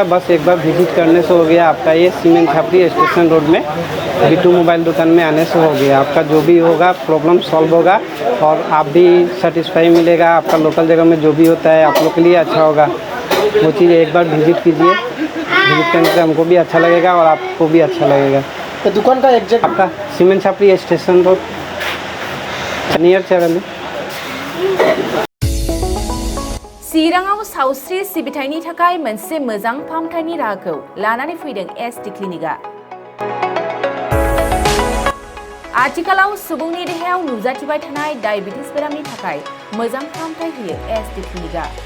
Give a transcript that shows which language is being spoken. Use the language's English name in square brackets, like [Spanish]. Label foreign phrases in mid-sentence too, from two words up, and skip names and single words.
[Hindi] बस एक बार विजिट करने से हो गया आपका। ये सीमेंट छापड़ी स्टेशन रोड में बिट्टू मोबाइल दुकान में आने से हो गया, आपका जो भी होगा प्रॉब्लम सॉल्व होगा और आप भी सेटिस्फाई मिलेगा। आपका लोकल जगह में जो भी होता है आप लोग के लिए अच्छा होगा, वो चीज़ एक बार विजिट कीजिए। विजिट करने से हमको भी अच्छा लगेगा और आपको भी अच्छा लगेगा। तो दुकान का एग्जैक्ट आपका सीमेंट छापड़ी स्टेशन रोड नियर चेराली। [Bodo] चिराङाव सावस्रि सिबिथायनि थाखाय मोनसे मोजां फाहामथायनि राहाखौ लानानै फैदों एसडि क्लिनिकआ। आथिखालाव सुबुंनि देहायाव नुजाथिबाय थानाय डायबिटिस बेरामनि थाखाय मोजां फाहामथाय होयो एसडि क्लिनिकआ।